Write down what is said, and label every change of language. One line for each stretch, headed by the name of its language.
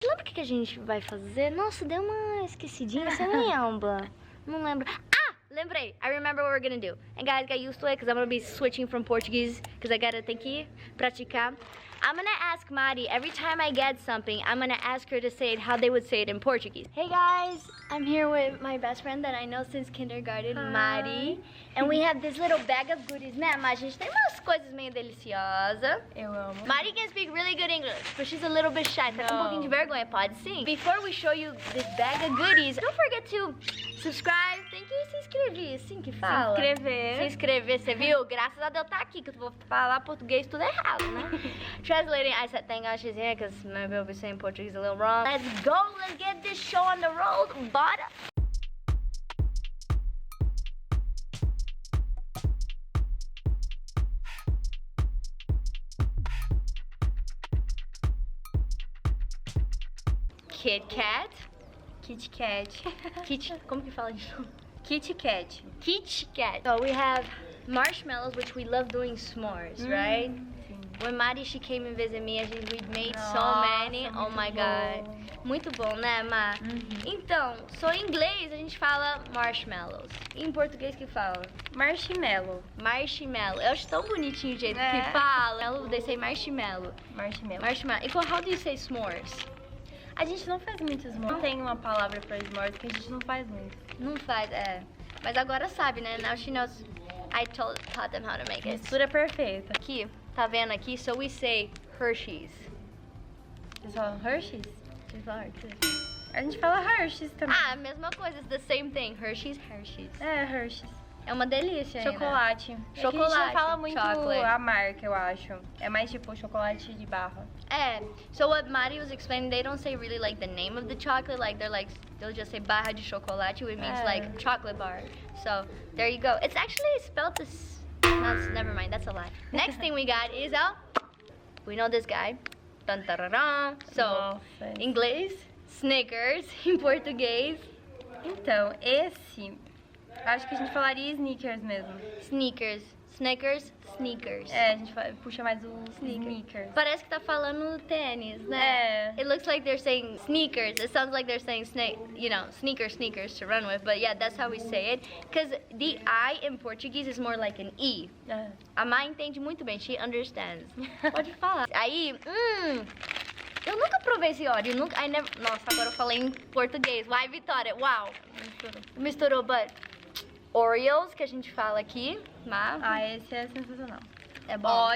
Portuguese: Lembra o que a gente vai fazer? Nossa, deu uma esquecidinha. Você lembra? Não lembro. Ah! Lembrei.
English: I remember what we're gonna do. And guys, get used to it, because I'm gonna be switching from Portuguese, because I gotta
Portuguese: ter que praticar.
English: I'm gonna ask Mari, every time I get something, I'm gonna ask her to say it how they would say it in Portuguese. Hey guys, I'm here with my best friend that I know since kindergarten, Mari. And we have this little bag of goodies, né, Mari?
Portuguese: A gente tem umas coisas meio deliciosas. Eu amo.
English: Mari can speak really good English, but she's a little bit shy.
Portuguese: Tá com um pouquinho de vergonha, pode sim.
English: Before we show you this bag of goodies, don't forget to subscribe.
Portuguese: Tem que se inscrever, assim que fala. Se inscrever. Se inscrever, você viu? Graças a Deus tá aqui, que eu vou falar português tudo errado, né?
English: Translating, I said thank God she's here, because maybe I'll be saying Portuguese a little wrong. Let's go, let's get this show on the road, bora! Kit Kat. Kit Kat.
Portuguese: Como que fala isso? Kit Kat. Kit Kat.
English: So we have marshmallows, which we love doing s'mores, right?
Portuguese: Sim.
English: When Mari, she came and visited me, we made so
Portuguese: Nossa,
English: many. Oh my God.
Portuguese: Muito bom, né, Ma? Então, em inglês a gente fala marshmallows. E em português que fala? Marshmallow. Marshmallow. Eu acho tão bonitinho o jeito que fala.
English: They say marshmallow. Marshmallow. Marshmallow.
Portuguese: E
English: how do you say s'mores?
Portuguese: A gente não faz muito s'mores. Não tem uma palavra pra s'mores que a gente não faz muito. Não faz, Mas agora sabe, né?
English: Now she knows. I taught them how to make it.
Portuguese: Mistura perfeita. Aqui, tá vendo aqui?
English: So we say Hershey's.
Portuguese: Vocês falam Hershey's? Vocês falam Hershey's? A gente fala Hershey's também. Ah, mesma coisa.
English: It's the same thing. Hershey's.
Portuguese: É, Hershey's. É uma delícia, Chocolate. Chocolate. É que a gente não fala muito Chocolate. a marca, eu acho. É mais tipo chocolate de barra.
English: So what Mari was explaining, they don't say really like the name of the chocolate, they'll just say
Portuguese: barra de chocolate,
English: which means like chocolate bar. So there you go. It's actually spelled this. No, never mind, that's a lie. Next thing we got is we know this guy. Dun, tarará. So
Portuguese: Nossa. inglês, Snickers, em português. Então, esse, acho que a gente falaria sneakers mesmo. Sneakers. Sneakers. É, a gente puxa mais o sneakers. Parece que tá falando tênis, né?
English: It looks like they're saying sneakers. It sounds like they're saying sneakers to run with. But yeah, that's how we say it. Because the I in Portuguese is more like an E.
Portuguese: A Má entende muito bem.
English: She understands.
Portuguese: Pode falar. Aí, eu nunca provei esse óleo. Nossa, agora eu falei em português. Vai, Vitória. Uau. Misturou, but... Oreos, que a gente fala aqui, Má. Ah, esse é sensacional. É bom.